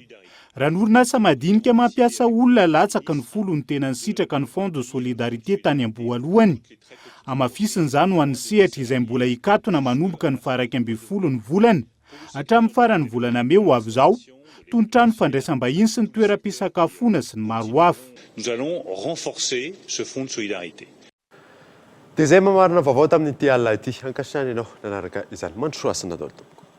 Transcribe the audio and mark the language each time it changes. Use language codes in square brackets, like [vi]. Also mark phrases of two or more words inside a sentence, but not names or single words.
[mg] Raha ny orinasa madinika mampiasa olona latsaka ny folo ny tena nisitraka ny Fondo Solidarité tany am-boalohany. Amafisina izany ho an'ny sehatra izay mbola hikatona manomboka ny faha 12 ny volana, hatramin'ny farany volana May ho avy izao, toy ny trano fandraisam-bahiny sy ny toeram-pisakafoana sy ny maro hafa. [fr] Nous allons renforcer ce fonds de solidarité. [mg] dia izay mamarina vaovao tamin'ity alina ity ankasitrany ianao nanaraka izany mandrosoasina daholo tompoko.